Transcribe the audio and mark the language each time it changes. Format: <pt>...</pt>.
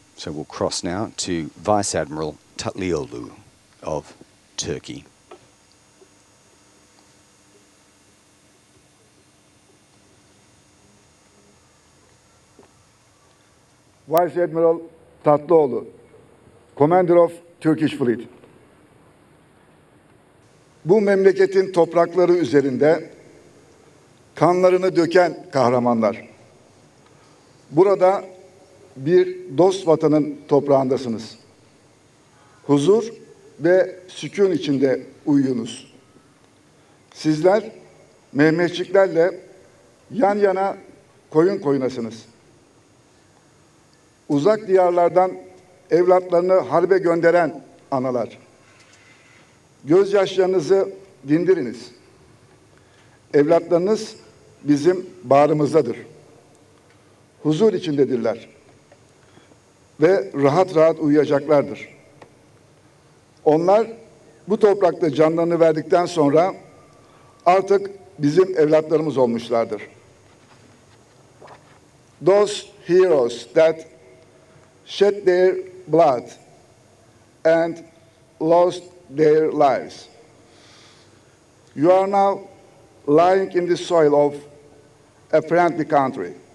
<en>So we'll cross now to Vice Admiral Tatlıoğlu of Turkey. Vice Admiral Tatlıoğlu, Commander of Turkish Fleet.</en> <tr>Bu memleketin toprakları üzerinde kanlarını döken kahramanlar. Burada bir dost vatanın toprağındasınız. Huzur ve sükun içinde uyuyunuz. Sizler Mehmetçiklerle yan yana koyun koyunasınız. Uzak diyarlardan evlatlarını harbe gönderen analar. Gözyaşlarınızı dindiriniz. Evlatlarınız bizim bağrımızdadır. Huzur içindedirler. Ve rahat rahat uyuyacaklardır. Onlar bu toprakta canlarını verdikten sonra artık bizim evlatlarımız olmuşlardır.</tr> <en>Those heroes that shed their blood and lost their lives. You are now lying in the soil of a friendly country.</en>